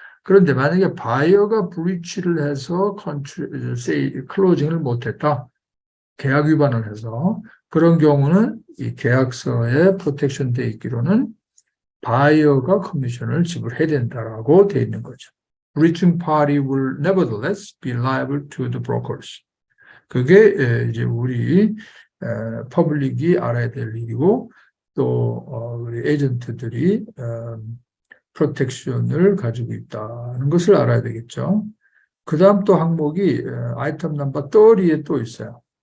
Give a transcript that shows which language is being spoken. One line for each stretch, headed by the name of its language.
Korean: 그런데 만약에 바이어가 브리치를 해서 클로징을 못했다. 계약 위반을 해서 그런 경우는 이 계약서에 프로텍션 돼 있기로는 바이어가 커미션을 지불해야 된다라고 돼 있는 거죠.
English: Breaching party will nevertheless be liable to the brokers.
Korean: 그게 이제 우리 퍼블릭이 알아야 될 일이고 또 우리 에이전트들이 프로텍션을 가지고 있다는 것을 알아야 되겠죠. 그 다음 또 항목이 아이템 넘버 30에 또 있어요.